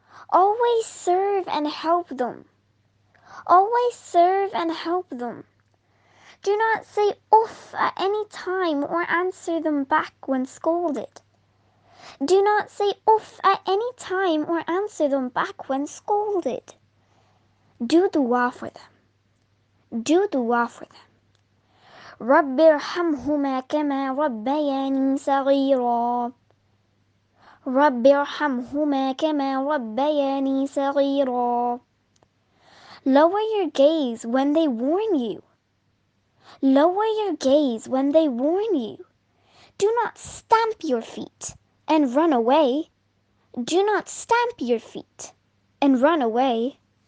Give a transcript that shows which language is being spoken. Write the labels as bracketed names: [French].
[English] Always serve and help them. Always serve and help them. Do not say oof at any time or answer them back when scolded. Do not say oof at any time or answer them back when scolded. Do dua for them. Do dua for them. [Arabic] رب ارحمهما كما ربياني صغيرا. رب ارحمهما كما ربياني صغيرا. [English] Lower your gaze when they warn you. Lower your gaze when they warn you. Do not stamp your feet and run away. Do not stamp your feet and run away.